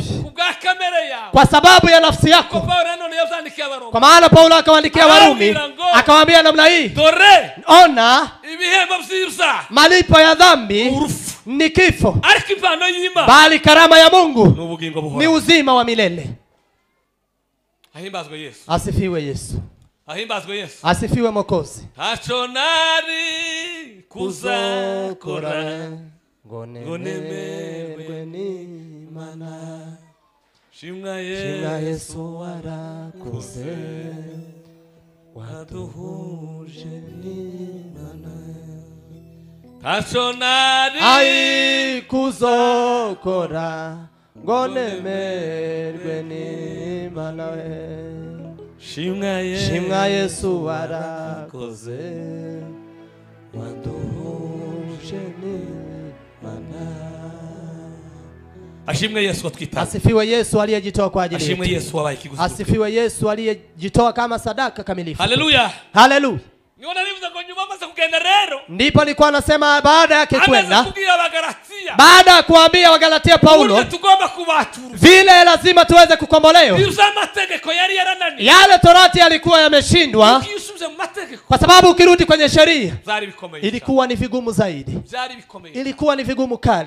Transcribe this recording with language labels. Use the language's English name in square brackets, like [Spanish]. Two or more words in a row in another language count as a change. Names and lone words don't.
[Swahili] Kwa sababu ya nafsi yako, kwa maana Paulo akawaandikia Warumi, akawaambia namna hii, ona malipo ya dhambi ni kifo, bali karama ya Mungu ni uzima wa milele. Asifiwe Yesu. Asifiwe Mwokozi. [Rundi] Hachonari kuzakora ngonemerwe n'Imana, shimwa Yesu warakoze, waduhuje n'Imana. Hachonari kuzokora ngonemerwe n'Imana, shimwa Yesu warakoze, waduhuje n'Imana. Ashimwe Yesu atwita. [Swahili] Asifiwe Yesu aliyejitoa kwa ajili yetu. [Rundi] Ashimwe Yesu wabaye kiguzi. [Swahili] Asifiwe Yesu aliyejitoa kama sadaka kamilifu. Haleluya. Haleluya. Niona ndipo alikuwa anasema baada yake kwenda, baada ya kuambia Wagalatia Paulo vile lazima tuweze kukombolewa, yale torati yalikuwa yameshindwa, kwa sababu ukirudi kwenye sheria ilikuwa ni vigumu zaidi, ilikuwa ni vigumu kali.